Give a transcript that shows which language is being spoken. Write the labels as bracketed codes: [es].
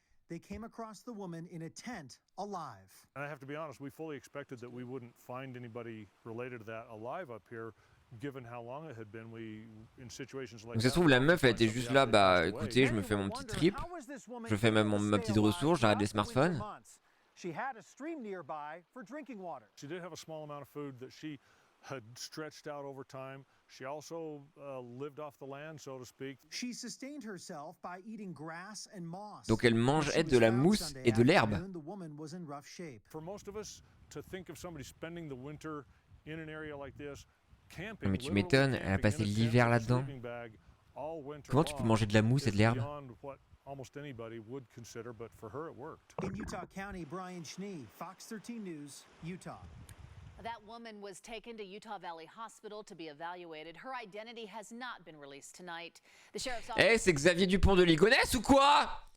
[en] They came across the woman in a tent, alive. And I have to be honest, we fully expected that we wouldn't find anybody related to that alive up here, given how long it had been. We in situations like. [fr] Donc ça se trouve la meuf elle était juste là, bah écoutez, je me fais mon petit trip, je fais même ma petite ressource, j'arrête les smartphones. [en] She had a stream nearby for drinking water. She did have a small amount of food that she had stretched out over time. She also lived off the land, so to speak. She sustained herself by eating grass and moss. [fr] Donc elle mangeait de la mousse et de l'herbe. [en] For most of us, to think of somebody spending the winter in an area like this, camping. [fr] Mais tu m'étonnes, elle a passé l'hiver là-dedans. Comment tu peux manger de la mousse et de l'herbe? [en] Almost anybody would consider, but for her it worked. In Utah County, Brian Schnee, Fox 13 News, Utah. That woman was taken to Utah Valley Hospital to be evaluated. Her identity has not been released tonight. The sheriff's office. [fr] Eh, c'est Xavier Dupont de Ligonnès ou quoi?